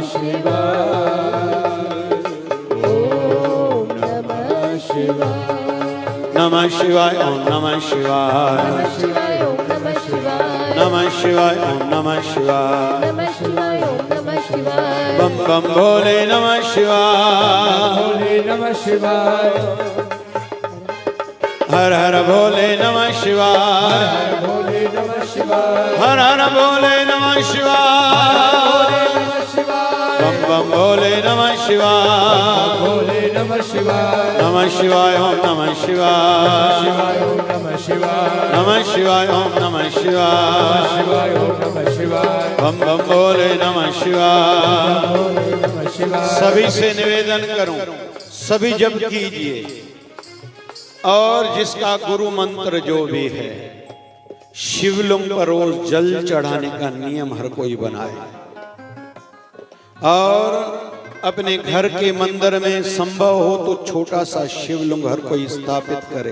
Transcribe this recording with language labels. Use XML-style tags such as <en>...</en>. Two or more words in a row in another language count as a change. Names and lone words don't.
<sa>शिवाय, ओम नमः शिवाय, नमः शिवाय, ओम नमः शिवाय, नमः शिवाय, ओम नमः शिवाय, नमः शिवाय, ओम नमः शिवाय। नमः शिवाय, ओम नमः शिवाय,</sa> <hi>बम बम भोले नमः शिवाय, भोले नमः शिवाय, हर हर भोले नमः शिवाय, हर भोले नमः शिवाय, हर हर भोले नमः शिवाय। बम बम भोले नमः शिवाय, भोले नमः शिवाय,</hi> <sa>नमः शिवाय, ओम नमः शिवाय, शिवाय ओम नमः शिवाय, नमः शिवाय, ओम नमः शिवाय। शिवाय ओम नमः शिवाय,</sa> <hi>बम बम भोले नमः शिवाय। भोले नमः शिवाय। सभी से निवेदन करूं, सभी जप कीजिए, और जिसका गुरु मंत्र जो भी है, शिवलिंग पर रोज जल चढ़ाने का नियम हर कोई बनाए, और अपने घर के मंदिर में संभव हो तो छोटा सा शिवलिंग हर कोई स्थापित करे।</hi>